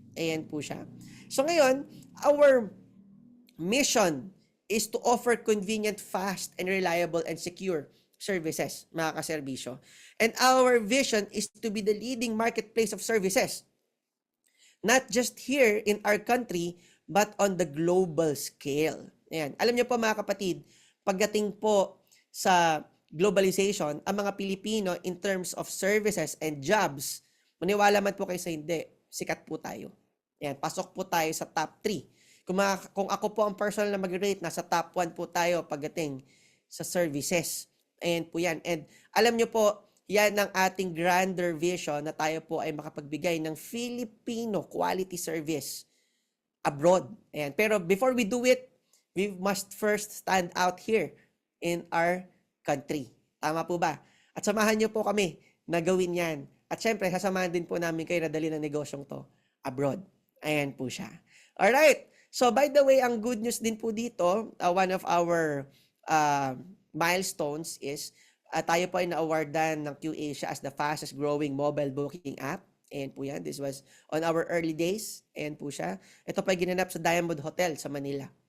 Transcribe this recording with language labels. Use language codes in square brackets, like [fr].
[tl] Ayan po siya. So, ngayon, [en] our mission is to offer convenient, fast, and reliable and secure services, [tl] mga kaserbisyo. [en] And our vision is to be the leading marketplace of services. Not just here in our country, but on the global scale. [tl] Ayan. Alam niyo po mga kapatid, pagdating po sa globalization, ang mga Pilipino [en] in terms of services and jobs, [tl] maniwala man po kayo sa hindi, sikat po tayo. Ayan. Pasok po tayo sa top 3. Kung ako po ang personal na mag-rate, nasa top 1 po tayo pagdating sa services. Ayan po yan. And alam nyo po, yan ang ating grander vision na tayo po ay makapagbigay ng Filipino quality service abroad. Ayan. [en] Pero before we do it, we must first stand out here in our country. [tl] Tama po ba? At samahan nyo po kami na gawin yan. At syempre, sasamahan din po namin kayo na dali ng negosyong to abroad. Ayan po siya. Alright. [en] So, by the way, ang good news din po dito, one of our milestones is [tl] tayo po ay na-awardan ng [en] QAsia as the fastest growing mobile booking app. [tl] Ayan po yan. [en] This was on our early days. [tl] Ayan po siya. Ito pa ay ginanap sa Diamond Hotel sa Manila.